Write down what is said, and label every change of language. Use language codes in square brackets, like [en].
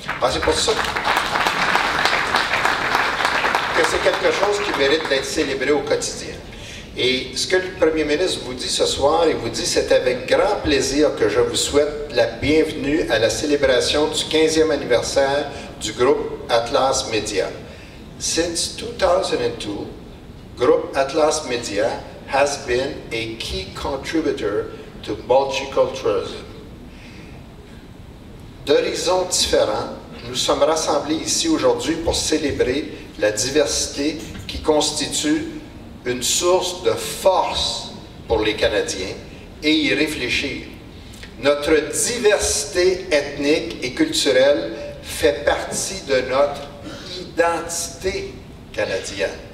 [fr] C'est pour ça que c'est quelque chose qui mérite d'être célébré au quotidien. Et ce que le Premier ministre vous dit ce soir, il vous dit, c'est avec grand plaisir que je vous souhaite la bienvenue à la célébration du 15e anniversaire du groupe Atlas Media. [en] Since 2002, Group Atlas Media has been a key contributor to multiculturalism. [fr] D'horizons différents, nous sommes rassemblés ici aujourd'hui pour célébrer la diversité qui constitue une source de force pour les Canadiens et y réfléchir. Notre diversité ethnique et culturelle fait partie de notre identité canadienne.